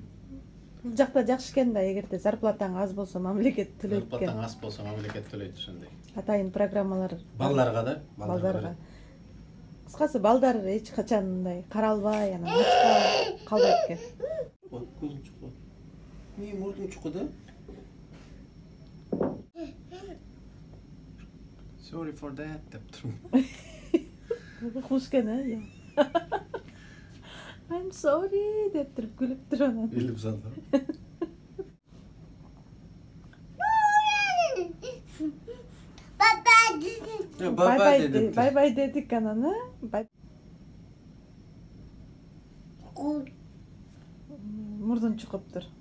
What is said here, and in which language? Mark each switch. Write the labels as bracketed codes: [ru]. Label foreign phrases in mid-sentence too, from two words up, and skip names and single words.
[ky] Бул жакта жакшы экен да, эгерде зарплатаң аз болсо мамлекет төлөйт экен. Зарплатаң аз болсо мамлекет төлөйт ошондой. Атайын программалар. Балдарга да, балдарга. Кыскасы балдар эч качан мындай каралбай, анан ачка калбайт экен. Вот көзүң чукты. Эмне мурдуң чукты? [en] Sorry for that [ky] деп турмун. Хуш экен, э? [en] I'm sorry [ky] деп туруп күлүп тур анан. Билип салды. Бай-бай дедик анан, э? Мурдун чукуптур.